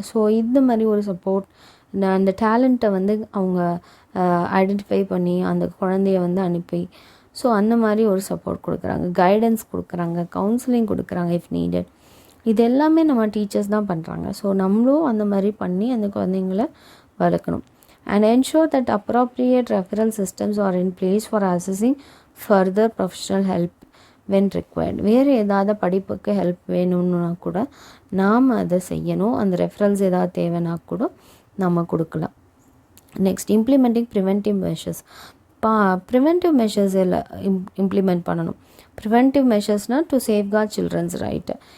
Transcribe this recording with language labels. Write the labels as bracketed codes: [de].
[ta] So இந்த மாதிரி ஒரு சப்போர்ட், அந்த டேலண்ட்டை வந்து அவங்க ஐடென்டிஃபை பண்ணி அந்த குழந்தைய வந்து அனுப்பி, ஸோ அந்த மாதிரி ஒரு சப்போர்ட் கொடுக்குறாங்க, கைடன்ஸ் கொடுக்குறாங்க, கவுன்சிலிங் கொடுக்குறாங்க இஃப் நீடட். இது எல்லாமே நம்ம டீச்சர்ஸ் தான் பண்ணுறாங்க. ஸோ நம்மளும் அந்த மாதிரி பண்ணி அந்த குழந்தைங்கள வளர்க்கணும். [en] And ensure that appropriate referral systems are in place for accessing further professional help when required. [ta] வேறு ஏதாவது படிப்புக்கு ஹெல்ப் வேணும்னா கூட நாம் அதை செய்யணும். அந்த ரெஃபரல்ஸ் ஏதாவது தேவைன்னா கூட நம்ம கொடுக்கலாம். Next, [en] Implementing preventive measures. [ta] Preventive measures எல்லாம் இம்ப்ளிமெண்ட் பண்ணணும். Preventive மெஷர்ஸ்னால் to safeguard children's right.